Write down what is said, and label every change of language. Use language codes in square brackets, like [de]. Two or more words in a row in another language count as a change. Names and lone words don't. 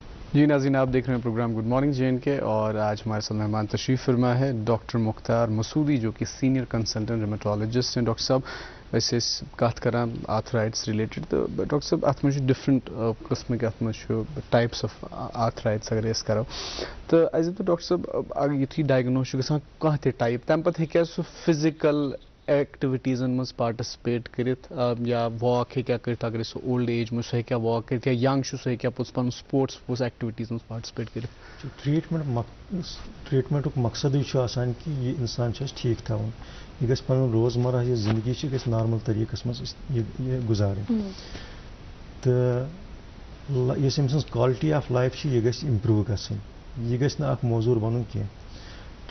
[ur] جی ناظرین، آپ دیکھ رہے ہیں پروگرام گڈ مارننگ JNK اور آج ہمارے ساتھ مہمان تشریف فرما ہے ڈاکٹر مختار مسعودی جو کہ [en] senior consultant rheumatologist [ur] ہیں. [ks] ڈاکٹر صاحب ویسے کت کران [en] arthritis related [ks] تو ڈاکٹر صاحب ات من ڈفرنٹ [ur] قسم کے [ks] ات من [en] types of arthritis [ks] اگر اس کرو تو ایز تو ڈاکٹر صاحب اگر یتھی ڈائگنوز گژھان کانٛہہ تہِ ٹائپ تمہ پتہٕ ہیٚکیٛاہ سُہ [en] physical activities [ks] مز پارٹسپیٹ کرت یا واک ہیٚکیٛاہ کٔرِتھ اگر سُہ [en] old age [ks] مز سُہ ہیٚکیٛاہ واک کرتھ یا ینگ چھُ سُہ ہیٚکیٛاہ پوٚتُس پنُن [en] sports activities [ks] مز پارٹسپیٹ کرتھ. ٹریٹمنٹُک مقصدٕے چھُ آسان کہِ یہِ اِنسان چھُ اَسہِ ٹھیٖک تھاوُن، یہِ گژھِ پنُن روزمرہ یہِ زندگی چھِ گژھِ نارمل طریٖقس منٛز یہِ گُزارٕنۍ تہٕ یۄس أمۍ سٕنٛز [en] quality of life [ks] چھِ یہِ گژھِ اِمپروٗ گژھٕنۍ، یہِ گژھِ نہٕ اکھ موزوٗر بنُن کینٛہہ.